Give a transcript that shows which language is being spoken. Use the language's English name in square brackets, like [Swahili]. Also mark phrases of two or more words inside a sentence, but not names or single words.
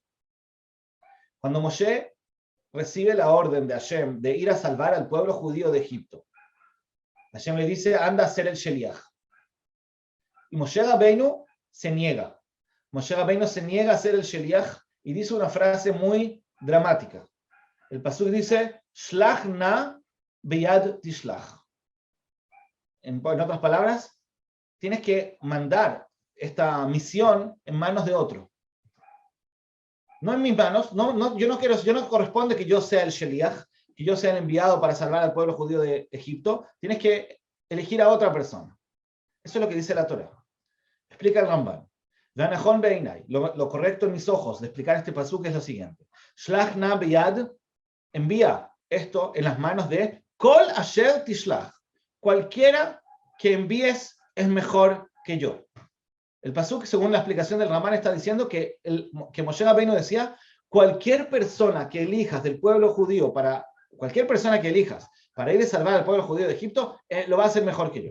[Spanish] Cuando Moshe recibe la orden de Hashem de ir a salvar al pueblo judío de Egipto, Hashem le dice, anda a hacer el Sheliach. Y Moshe Rabbeinu se niega. Moshe Rabbeinu se niega a ser el Sheliach y dice una frase muy dramática. El pasuk dice, [Hebrew] שלח נא ביד תשלח. [Spanish] En otras palabras, tienes que mandar esta misión en manos de otro. No en mis manos, yo no corresponde que yo sea el Sheliach, que yo sea el enviado para salvar al pueblo judío de Egipto. Tienes que elegir a otra persona. Eso es lo que dice la Torah. Explica el Ramban. Lo correcto en mis ojos de explicar este pasuk es lo siguiente. [Hebrew] שלח נא ביד, [Spanish] envía esto en las manos de [Hebrew] כל אשר תשלח. [Spanish] Cualquiera que envíes es mejor que yo. El pasuk, según la explicación del Ramán, está diciendo que Moshe Rabbeinu decía, cualquier persona que elijas del pueblo judío cualquier persona que elijas para ir a salvar al pueblo judío de Egipto, lo va a hacer mejor que yo.